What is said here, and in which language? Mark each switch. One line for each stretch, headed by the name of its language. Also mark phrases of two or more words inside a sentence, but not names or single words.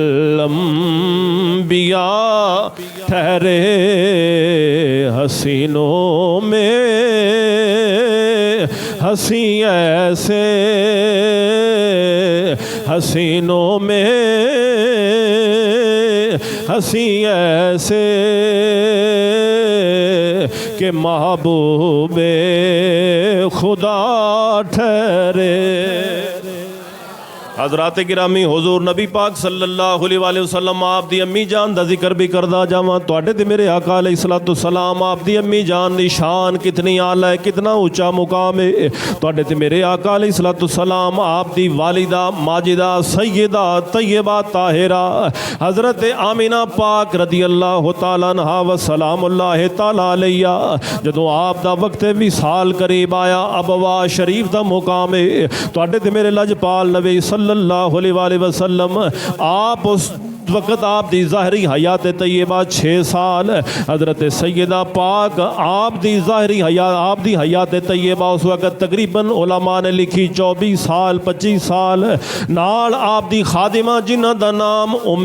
Urdu: الانبیاء ٹھہرے, حسینوں میں ہنسی ایسے, حسینوں میں ہنسی ایسے کہ محبوب خدا ٹھہرے.
Punjabi: حضرات گرامی حضور نبی پاک صلی اللہ علیہ وآلہ وسلم آپ دی امی جان دا ذکر بھی کردہ جاواں. تواڈے تے میرے آقا علیہ الصلوۃ والسلام آپ دی امی جان دی شان کتنی اعلیٰ ہے, کتنا اونچا مقام ہے. تواڈے تے میرے آقا علیہ الصلوۃ والسلام آپ دی والدہ ماجدہ سیدہ طیبہ طاہرہ حضرت آمینہ پاک رضی اللہ تعالیٰ عنہا و سلام اللہ تعالیٰ علیہ, جدوں آپ دا وقت وصال قریب آیا, ابوا شریف دا مقام ہے. تواڈے تے میرے لجپال نبی صلی اللہ علیہ وآلہ وسلم آپ اس وقت آپ دی ظاہری حیات طیبہ 6 سال، حضرت سیدہ پاک آپ دی ظاہری حیات، آپ دی حیات طیبہ اس وقت تقریباً علماء نے لکھی 24 سال 25 سال، نال آپ دی خادمہ جنہ دا نام ام